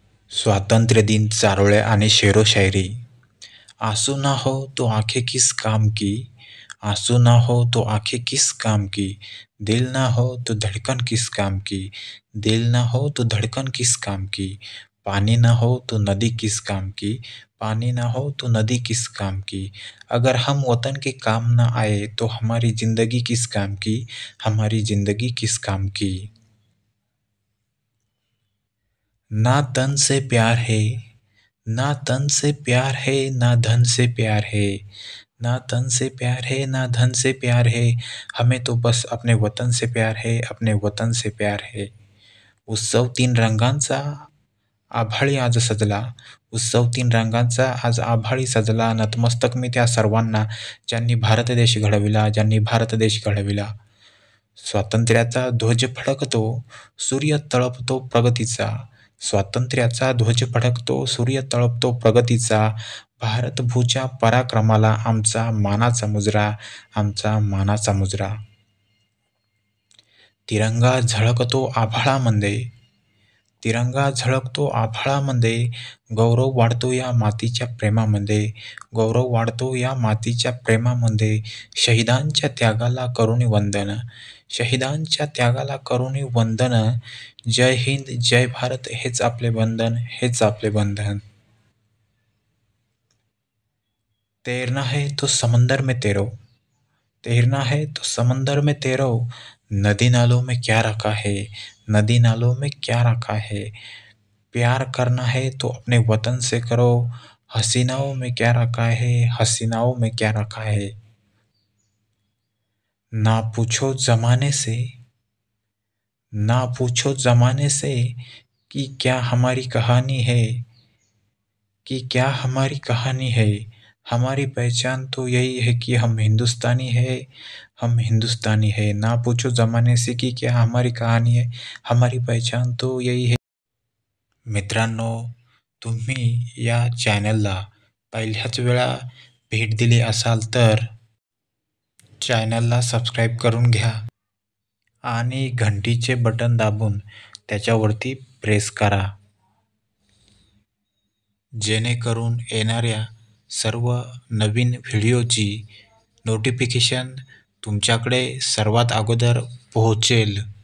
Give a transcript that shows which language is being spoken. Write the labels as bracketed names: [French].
[Marathi] स्वातंत्र्य दिन चारोळ्या आणि शेरो शायरी। [Hindi] आंसू ना हो तो आंखें किस काम की, आंसू ना हो तो आंखें किस काम की, दिल ना हो तो धड़कन किस काम की, दिल ना हो तो धड़कन किस काम की, पानी ना हो तो नदी किस काम की, पानी ना हो तो नदी किस काम की, अगर हम वतन के काम ना आए तो हमारी जिंदगी किस काम की, हमारी जिंदगी किस काम की। ना तन से प्यार है, ना तन से प्यार है, ना धन से प्यार है, ना तन से प्यार है, ना धन से प्यार है, हमें तो बस अपने वतन से प्यार है, अपने वतन से प्यार है। [Marathi] उत्सव तीन रंगांचा आभाळी आज सजला, उत्सव तीन रंगांचा आज आभाळी सजला, नतमस्तक मी त्या सर्वांना ज्यांनी भारत देश घडविला, ज्यांनी भारत देश घडविला। स्वातंत्र्याचा ध्वज फडकतो, सूर्य तळपतो प्रगतीचा, स्वातंत्र्याचा ध्वज फडकतो, सूर्य तळपतो प्रगतीचा, भारतभूच्या पराक्रमाला आमचा मानाचा मुजरा, आमचा मानाचा मुजरा। तिरंगा झळकतो आभाळामध्ये, तिरंगा झळकतो आभाळामध्ये, गौरव वाढतो या मातीच्या प्रेमामध्ये, गौरव वाढतो या मातीच्या प्रेमामध्ये, शहीदांच्या त्यागाला करुणी वंदन, शहीदांच्या त्यागाला करुणी वंदन, जय हिंद जय भारत हेच आपले बंधन, हेच आपले बंधन। [Hindi] तैरना है तो समंदर में तैरो, तैरना है तो समंदर में तैरो, नदी नालों में क्या रखा है, नदी नालों में क्या रखा है, प्यार करना है तो अपने वतन से करो, हसीनाओं में क्या रखा है, हसीनाओं में क्या रखा है। ना पूछो जमाने से, ना पूछो जमाने से कि क्या हमारी कहानी है, कि क्या हमारी कहानी है, हमारी पहचान तो यही है कि हम हिंदुस्तानी है, हम हिंदुस्तानी है। ना पूछो जमाने से की क्या हमारी कहाणी आहे, हमारी पहचान तो यही है। [Marathi] मित्रांनो, तुम्ही या चॅनलला पहिल्याच वेळा भेट दिली असाल तर चॅनलला सबस्क्राईब करून घ्या आणि घंटीचे बटन दाबून त्याच्यावरती प्रेस करा, जेणेकरून येणाऱ्या सर्व नवीन व्हिडिओची नोटिफिकेशन तुमच्याकडे सर्वात अगोदर पोहोचेल।